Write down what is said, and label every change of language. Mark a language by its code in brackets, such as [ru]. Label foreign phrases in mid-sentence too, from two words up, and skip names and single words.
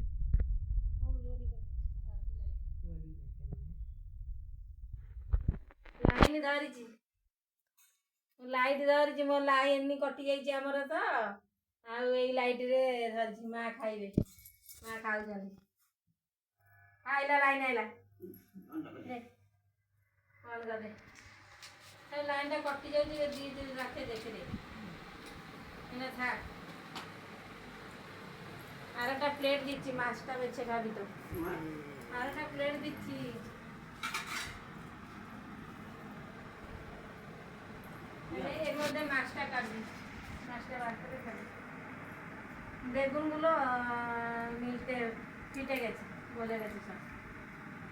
[or] ଲାଇନ ଧରିଛି ଲାଇଟ୍ ଧରିଛି ମୋ ଲାଇନ କଟି ଯାଇଛି ଆମର ତ ଆଉ ଏଇ ଲାଇଟରେ ଧରିଛି। ମା ଖାଇବେ ମା ଖାଉଛନ୍ତି। ଆଇଲା ଲାଇନ ଆଇଲା ଲାଇନଟା କଟି ଯାଉଛି ଦି ରାତି ଦେଖିଦେ ଥାକ। [bn] আরেকটা প্লেট দিচ্ছি মাছটা বেছে খাবি তো। আরেকটা প্লেট দিচ্ছি। এর মধ্যে মাছটা কাটবি। মাছটা বার করে খাবি। বেগুনগুলো মিলতে ফিটে গেছে গলে গেছে সব।